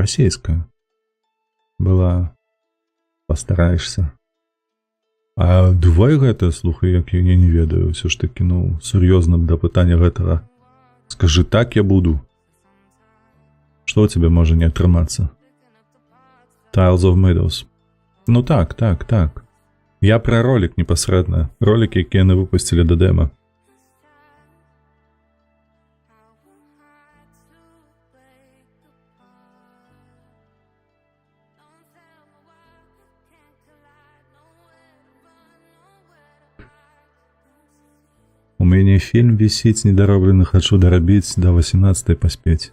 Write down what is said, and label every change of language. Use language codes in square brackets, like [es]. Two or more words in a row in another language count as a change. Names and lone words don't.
[be] Не, там расейская была. Пастараешься. А давай гэта, слухай, як я не ведаю, ўсё ж такі, ну, сур'ёзна да пытання гэтага. Скажы, так я буду. Што ў цябе можа не атрымацца? Tiles of Meadows. Ну так. Я пра ролик непасрэдна. Ролик, які яны выпусцілі да дэма. У мяне фільм вісіць недароблены, хачу дарабіць да 18 паспець.